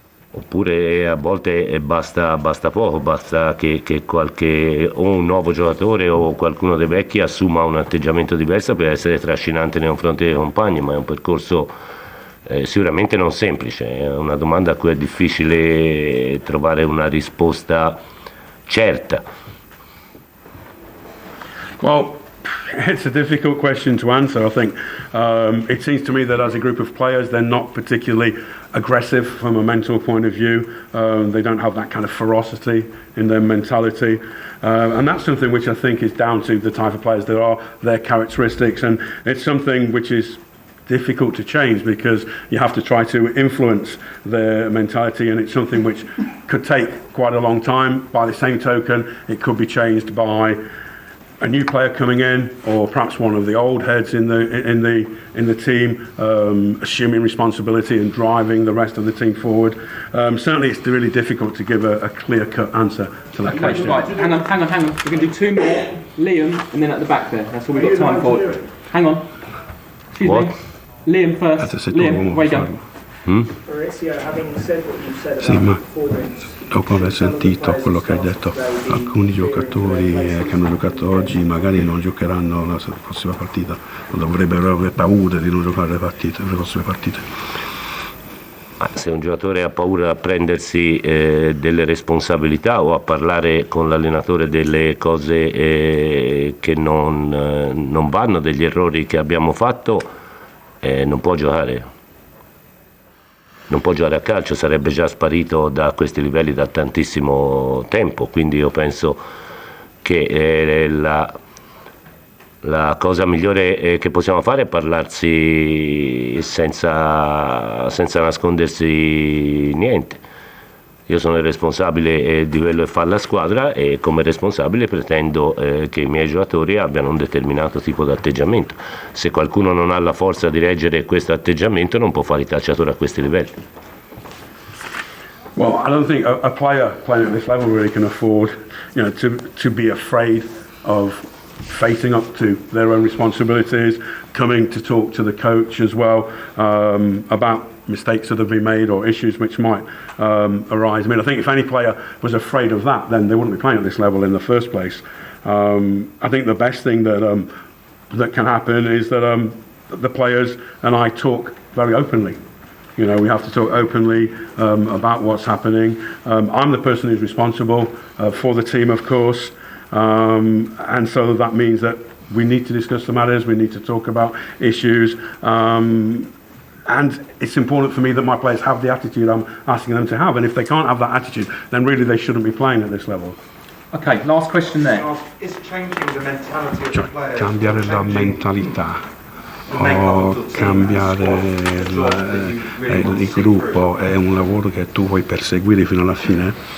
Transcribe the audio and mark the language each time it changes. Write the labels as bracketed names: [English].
[Italian] Oppure a volte basta poco, basta che o un nuovo giocatore o qualcuno dei vecchi assuma un atteggiamento diverso per essere trascinante nei confronti dei compagni, ma è un percorso sicuramente non semplice, è una domanda a cui è difficile trovare una risposta certa. [English] Well, it's a difficult question to answer. I think it seems to me that as a group of players, they're not particularly aggressive from a mental point of view. They don't have that kind of ferocity in their mentality. And that's something which I think is down to the type of players there are, their characteristics. And it's something which is difficult to change because you have to try to influence their mentality, and it's something which could take quite a long time. By the same token, it could be changed by a new player coming in, or perhaps one of the old heads in the team assuming responsibility and driving the rest of the team forward. Certainly, it's really difficult to give a clear-cut answer to that question. Right, hang on. We're going to do two more. Liam, and then at the back there. That's all we've got time for. Hang on. Excuse me. Liam first. Liam, where you going? Maurizio, having said what you said [Italian] Sì, [English] about [Italian] ma [English] performance, [Italian] dopo aver sentito quello che hai detto, alcuni giocatori che hanno giocato oggi magari non giocheranno la prossima partita, o dovrebbero avere paura di non giocare le prossime partite. Se un giocatore ha paura a prendersi delle responsabilità o a parlare con l'allenatore delle cose che non vanno, degli errori che abbiamo fatto, non può giocare. Non può giocare a calcio, sarebbe già sparito da questi livelli da tantissimo tempo, quindi io penso che la cosa migliore che possiamo fare è parlarsi senza nascondersi niente. Io sono il responsabile di quello che fa la squadra e come responsabile pretendo che i miei giocatori abbiano un determinato tipo di atteggiamento. Se qualcuno non ha la forza di reggere questo atteggiamento non può fare il calciatore a questi livelli. [English] Well, I don't think a player playing at this level really can afford, to be afraid of facing up to their own responsibilities, coming to talk to the coach as well about mistakes that have been made or issues which might arise. I mean, I think if any player was afraid of that, then they wouldn't be playing at this level in the first place. I think the best thing that can happen is that the players and I talk very openly. We have to talk openly about what's happening. I'm the person who's responsible for the team, of course, and so that means that we need to discuss the matters, we need to talk about issues, and it's important for me that my players have the attitude I'm asking them to have, and if they can't have that attitude, then really they shouldn't be playing at this level. Okay, last question there. is changing the mentality of the [Italian] Cioè, [English] players. [Italian] cambiare la mentalità o cambiare il gruppo è un lavoro che tu vuoi perseguire fino alla fine?